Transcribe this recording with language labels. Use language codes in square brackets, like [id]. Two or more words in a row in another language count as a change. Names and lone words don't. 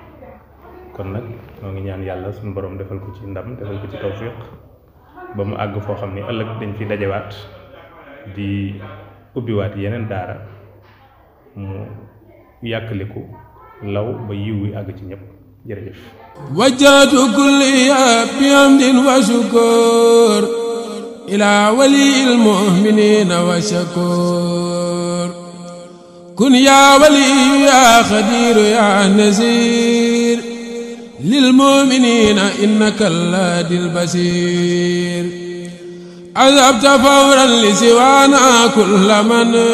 [wo] kon nag noo ngi ñaan yàlla suñu borom defal ko ci ndam, defal ko ci tawfiq ba mu àgg foo xam ne ëllëg dañ fi dajewaat di ubbiwaat yeneen daara mu yàkkaliku law ba yiw wi àgg ci ñëpp. jërëjëf. [ar] وجهت كلية بحمد وشكور إلى ولي المؤمنين والشكور كن يا ولي يا قادر يا ناصر للمؤمنين إنك الذي بصير أذبت فورا لسوانا كل من